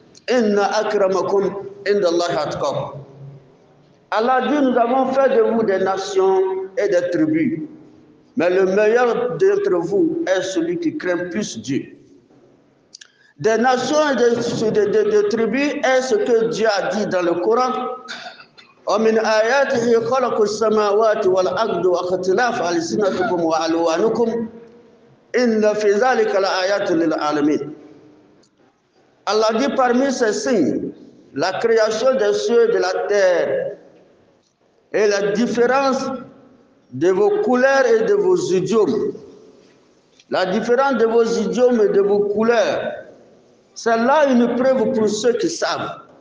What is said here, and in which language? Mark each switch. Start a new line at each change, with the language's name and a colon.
Arabic: Inna akramakum indallahi atqakum.
French: Allah dit, nous avons fait de vous des nations et des tribus. Mais le meilleur d'entre vous est celui qui craint plus Dieu. Des nations et des tribus est ce que Dieu a dit dans le Coran.
Arabic: ومن آياته خلق السماوات والأرض واختلاف ألسنتكم وألوانكم إن في ذلك لآيات للعالمين.
French: Allah dit parmi ces signes, la création des cieux et de la terre et la différence de vos couleurs et de vos idiomes. La différence de vos idiomes et de vos couleurs, c'est là une preuve pour ceux qui savent.